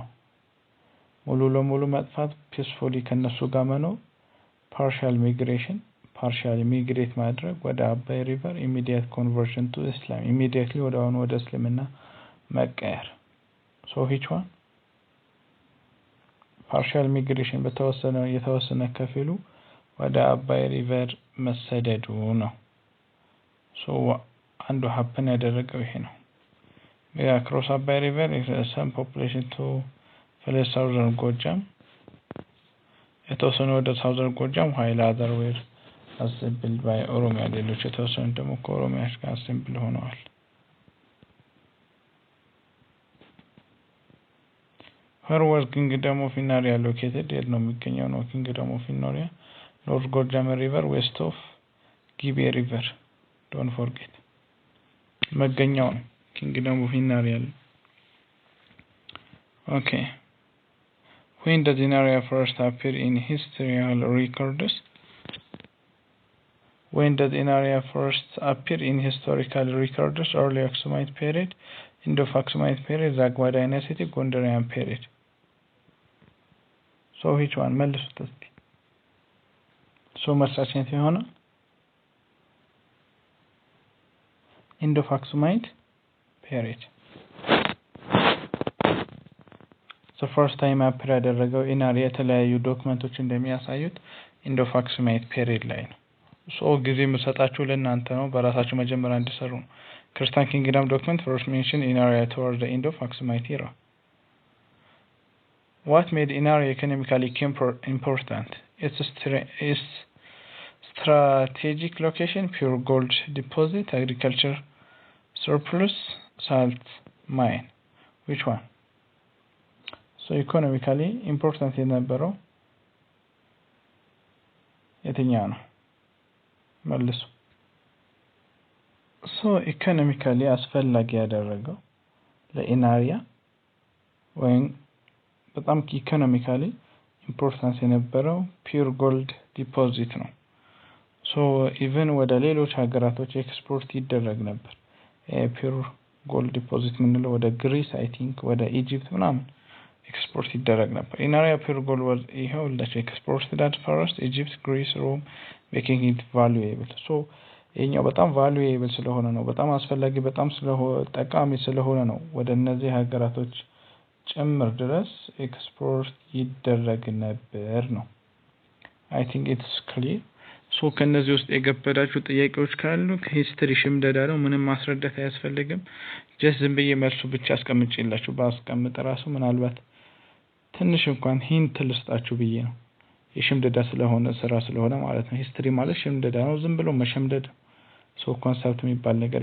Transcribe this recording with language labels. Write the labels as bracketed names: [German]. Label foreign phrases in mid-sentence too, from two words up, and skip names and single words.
[Amharic] ሙሉ ለሙሉ መጥፋት፣ ፒስፉሊ ከነሱ ጋር መኖር፣ [English] partial migration፣ [Amharic] ፓርሻሊ ሚግሬት ማድረግ ወደ አባይ ሪቨር፣ [English] immediate conversion to Islam፣ [Amharic] ኢሚዲየትሊ ወደ እስልምና መቀየር። [English] So which one? partial migration [Amharic] የተወሰነ ከፊሉ ወደ አባይ ሪቨር መሰደዱ ነው። ሶ አንዱ ሀፕን ያደረገው ይሄ ነው። [English] cross Abay River some population to Southern Gojjam [Amharic] የተወሰኑ ወደ ሳውዘርን ጎጃም [English] while other were assembled by Oromia፣ [Amharic] ሌሎች የተወሰኑ ደግሞ ከኦሮሚያ ጋር አሴምብል ሆነዋል። [English] Where was Kingdom of Inari located? [Amharic] የት ነው የሚገኘው ነው Kingdom of Inari? [English] North Gorjam River, west of Gibe River. Don't forget. [Amharic] መገኛው ነው Kingdom of Inari. [English] Okay. When does Inari first appear in historical records? When did Inari first appear in historical records? Early Aksumite period, Indo-Aksumite period, Zagwa dynasty, Gondarian period. So which one? [Amharic] መልሱት እስቲ so መርሳችን ሲሆን Indo-Aksumite period. [English] The first time appear [Amharic] ያደረገው ኢናሪ የተለያዩ ዶክመንቶች እንደሚያሳዩት Indo-Aksumite period ላይ ነው። so ጊዜ የምሰጣችሁ ለእናንተ ነው በራሳችሁ መጀመሪያ እንድሰሩ ነው። [English] Christian Kingdom document first mentioned Inari towards the Indo-Aksumite era. What made Inari economically important? Its strategic location, pure gold deposit, agriculture surplus, salt mine. Which one? So economically important [Amharic] የነበረው የትኛው ነው? መልሱ። [English] so economically [Amharic] አስፈላጊ ያደረገው ለኢናሪያ ወይም በጣም [English] economically importance [Amharic] የነበረው ፒውር [English] gold deposit [Amharic] ነው። [English] so even [Amharic] ወደ ሌሎች ሀገራቶች ኤክስፖርት ይደረግ ነበር። [English] pure gold deposit [Amharic] ምንለው ወደ ግሪስ [English] I think [Amharic] ወደ ኢጂፕት ምናምን ኤክስፖርት ይደረግ ነበር። ኢናሪያ [English] pure gold was [Amharic] ይሄው [English] exported at first Egypt, Greece, Rome, making it valuable. [Amharic] so ይሄኛው በጣም valuable ስለሆነ ነው በጣም አስፈላጊ በጣም ጠቃሚ ስለሆነ ነው ወደ እነዚህ ሀገራቶች ጭምር ድረስ ኤክስፖርት ይደረግ ነበር ነው። [English] I think it's clear. [Amharic] so ከነዚህ ውስጥ የገበዳችሁ ጥያቄዎች ካሉ ሂስትሪ ሽምደዳ ነው ምንም ማስረዳት አያስፈልግም። just ዝም ብዬ መልሱ ብቻ አስቀምጬላችሁ ባስቀምጥ ራሱ ምናልባት ትንሽ እንኳን ሂንት ልስጣችሁ ብዬ ነው። የሽምደዳ ስለሆነ ስራ ስለሆነ ማለት ነው። ሂስትሪ ማለት ሽምደዳ ነው ዝም ብሎ መሸምደድ so ኮንሰፕት የሚባል ነገር